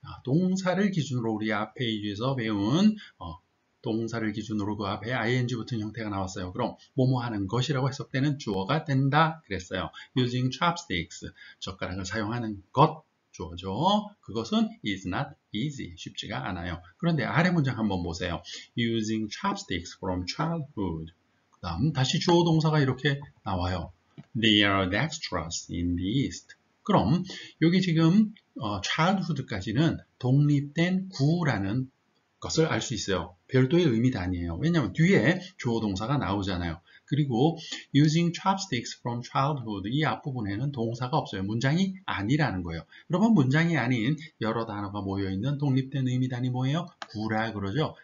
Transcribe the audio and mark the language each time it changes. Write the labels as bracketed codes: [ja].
[ko] 동사를 기준으로 우리 앞 페이지에서 배운 동사를 기준으로 그 앞에 ing 붙은 형태가 나왔어요. 그럼 뭐뭐 하는 것이라고 해석되는 주어가 된다 그랬어요. [en] Using chopsticks, [ko] 젓가락을 사용하는 것 주어죠. 그것은 [en] is not easy, [ko] 쉽지가 않아요. 그런데 아래 문장 한번 보세요. [en] Using chopsticks from childhood. [ko] 그 다음 다시 주어 동사가 이렇게 나와요. [en] They are dexterous in the East. [ko] 그럼 여기 지금 childhood까지는 독립된 구라는 것을 알 수 있어요. 별도의 의미도 아니에요. 왜냐하면 뒤에 주어 동사가 나오잖아요. 그리고 [en] using chopsticks from childhood [ko] 이 앞부분에는 동사가 없어요. 문장이 아니라는 거예요. 여러분 문장이 아닌 여러 단어가 모여있는 독립된 의미 단위 뭐예요? 구라 그러죠.